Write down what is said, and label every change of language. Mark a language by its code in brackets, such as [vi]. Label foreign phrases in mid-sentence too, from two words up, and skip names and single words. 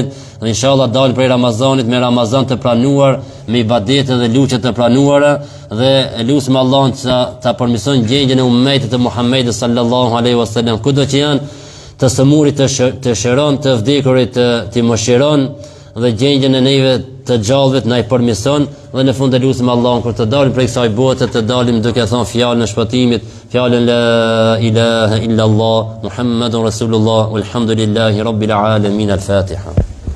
[sq] Dhe inshallah dalim prej Ramazanit me Ramazan të pranuar, me ibadete dhe lutje të pranuara, dhe lutim Allahun ta përmirëson gjendjen e ummetit të Muhamedit [ar] صلى الله عليه وسلم, [sq] kudo që janë, të sëmurit të shëron, të vdekurit të mëshiron, dhe gjendjen e neve të gjallëve na i përmirëson, dhe në fund e lutim Allahun kur të dalim prej kësaj bote të dalim duke thënë fjalën e shpëtimit, fjalën [ar] لا إله إلا الله محمد رسول الله والحمد لله رب العالمين. [sq] Al-Fatiha.